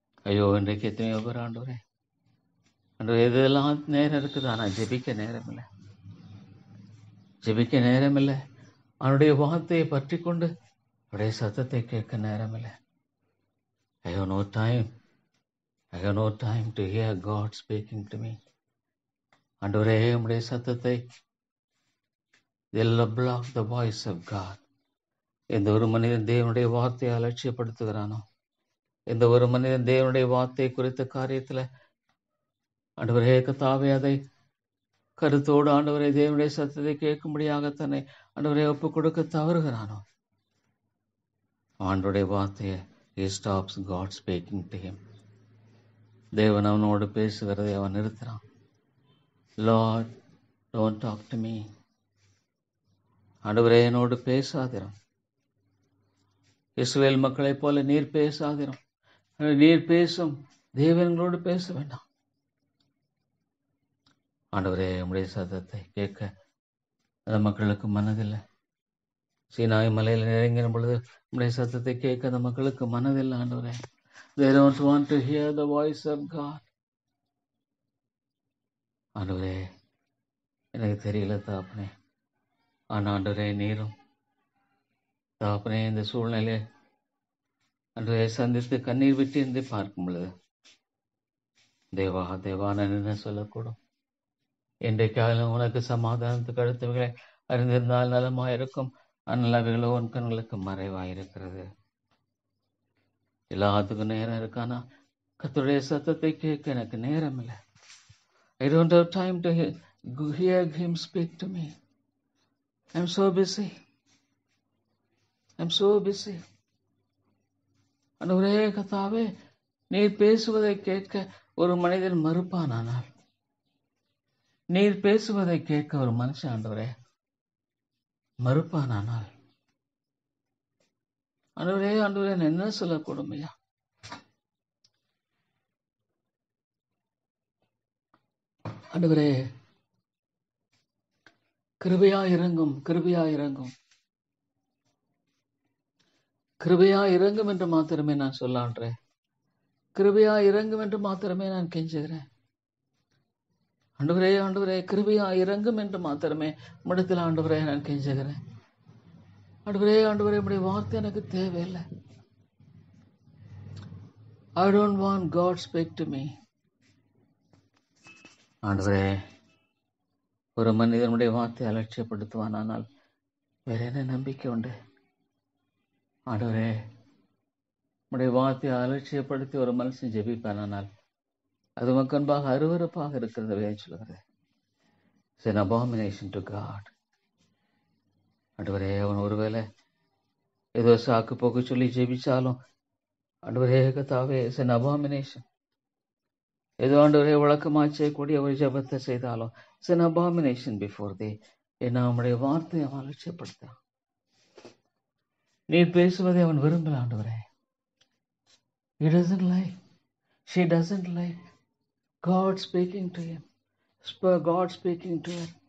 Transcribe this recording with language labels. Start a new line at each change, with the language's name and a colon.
Tamil: ஐயோ, இன்றைக்கு எத்தனையோ பேர் ஆண்டவரே, ஆண்டவரே, இதெல்லாம் நேரம் இருக்குது, ஆனால் ஜெபிக்க நேரம் இல்லை, ஜெபிக்க நேரம் இல்லை. அவனுடைய வார்த்தையை பற்றி கொண்டு அவருடைய சத்தத்தை கேட்க நேரம் இல்லை.
English: I have no time. I have no time to hear God speaking to me.
Tamil: ஆண்டவரே, உம்முடைய சத்தத்தை,
English: they'll block the voice of God.
Tamil: எந்த ஒரு மனிதன் தேவனுடைய வார்த்தையை அலட்சியப்படுத்துகிறானோ, எந்த ஒரு மனிதன் தேவனுடைய வார்த்தை குறித்த காரியத்தில் ஆண்டவரே கர்த்தாவே அதை கருத்தோடு ஆண்டவரே தேவனுடைய சத்தத்தை கேட்கும்படியாக தன்னை ஆண்டவரே ஒப்புக் கொடுக்க தவறுகிறானோ, ஆண்டவருடைய வார்த்தையை
English: he stops God speaking to him.
Tamil: தேவன் அவனோடு பேசுகிறதை அவன் நிறுத்துறான்.
English: Lord, don't talk to me.
Tamil: ஆண்டவரே, என்னோடு பேசாதிரும். இஸ்ரவேல் மக்களைப் போல நீர் பேசாதிரும். நீர் பேசும் தேவங்களோடு பேச வேண்டாம். ஆண்டவரே, உம்முடைய சத்தத்தை கேட்க அந்த மக்களுக்கு மனதில்லை. சீனாய் மலையில் நெருங்கின பொழுது உம்முடைய சத்தத்தை கேட்க அந்த மக்களுக்கு மனதில்லை.
English: ஆண்டவரே, they don't want to hear the voice of God.
Tamil: ஆண்டவரே, எனக்கு தெரியல தாப்பனே. ஆனால் ஆண்டவரே, நீரும் தாப்பனே இந்த சூழ்நிலையை ஆண்டவரே சந்தித்து கண்ணீர் விட்டு இருந்து பார்க்கும் பொழுது, தேவா தேவா, நான் என்ன சொல்லக்கூடும்? இன்றைக்காலும் உனக்கு சமாதானத்துக்கு அடுத்தவைகளை அறிந்திருந்தால் நலமாயிருக்கும். ஆனால் அவைகளோ உன் கண்களுக்கு மறைவாயிருக்கிறது. எல்லாத்துக்கும் நேரம் இருக்கானா? கர்த்தருடைய சத்தத்தை கேட்க எனக்கு நேரம் இல்லை.
English: I don't have time to hear him speak to me. I'm so busy. I'm so busy.
Tamil: ஆண்டவரே கர்த்தாவே, நீர் பேசுவதை கேட்க ஒரு மனிதன் மறுப்பானானால், நீர் பேசுவதை கேட்க ஒரு மனுஷன் ஆண்டவரே மறுப்பானானால், ஆண்டவரே ஆண்டவரே, நான் என்ன சொல்லக்கூடும் ஐயா? ஆண்டவரே, கிருபையா இறங்கும், கிருபையா இறங்கும், கிருபையா இறங்கும் என்று மாத்திரமே நான் சொல்லான்றேன். கிருபையா இறங்கும் என்று மாத்திரமே நான் கெஞ்சுகிறேன். ஆண்டவரே ஆண்டவரே, கிருபையா இறங்கும் என்று மாத்திரமே உம்மிடத்தில் ஆண்டவரே நான் கெஞ்சுகிறேன். ஆண்டவரே ஆண்டவரே, உம்முடைய வார்த்தை எனக்கு தேவையில்லை.
English: I don't want God speak to me.
Tamil: ஆண்டவரே, ஒரு மனிதனுடைய வார்த்தை அலட்சியப்படுத்துவானால் வேற என்ன நம்பிக்கை உண்டு? ஆண்டவரே, உம்முடைய வார்த்தையை அலட்சியப்படுத்தி ஒரு மனுஷன் ஜெபிப்பானால் அது உமக்கு அன்பாக அருவருப்பாக இருக்கிறது வேறு சொல்கிறது.
English: It's an abomination to God.
Tamil: ஆண்டவரே, அவன் ஒருவேளை ஏதோ சாக்கு போக்கு சொல்லி ஜெபிச்சாலும் ஆண்டவரே கர்த்தாவே,
English: it's an abomination.
Tamil: ஏதோ ஆண்டவரே வழக்கமாக செய்யக்கூடிய ஒரு ஜெபத்தை செய்தாலும்
English: it's an abomination before thee.
Tamil: ஏன்னா அவனுடைய வார்த்தையை அவன் அலட்சியப்படுத்தான். நீ பேசுவதை அவன் விரும்பல ஆண்டவரே.
English: He doesn't like, she doesn't like God speaking to him. God speaking to her.